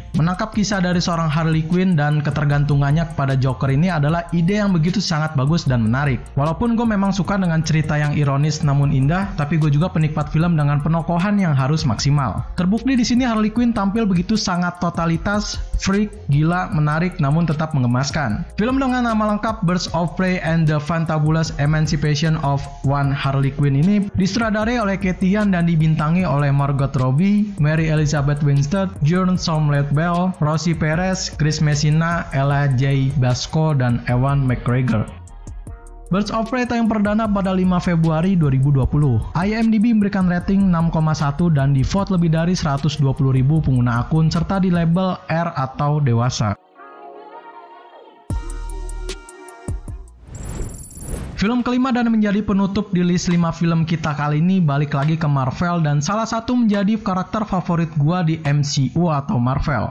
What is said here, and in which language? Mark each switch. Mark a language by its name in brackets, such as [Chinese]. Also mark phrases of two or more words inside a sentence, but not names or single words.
[Indonesian] Menangkap kisah dari seorang Harley Quinn dan ketergantungannya kepada Joker ini adalah ide yang begitu sangat bagus dan menarik. Walaupun gua memang suka dengan cerita yang ironis namun indah, tapi gua juga penikmat film dengan penokohan yang harus maksimal. Terbukti di sini Harley Quinn tampil begitu sangat totalitas, freak, gila, menarik namun tetap menggemaskan. Film dengan nama lengkap Birds of Prey and the Fantabulous Emancipation of One Harley Quinn ini disutradarai oleh Cathy Yan dan dibintangi oleh Margot Robbie, Mary Elizabeth Winstead, Jurgen Bell, Rosie Perez, Chris Messina, Ella Jay Basco, dan Ewan McGregor. Birds of Prey tayang perdana pada 5 Februari 2020. IMDb memberikan rating 6,1 dan di-vote lebih dari 120.000 pengguna akun serta di label R atau dewasa. Film kelima dan menjadi penutup di list 5 film kita kali ini balik lagi ke Marvel dan salah satu menjadi karakter favorit gua di MCU atau Marvel.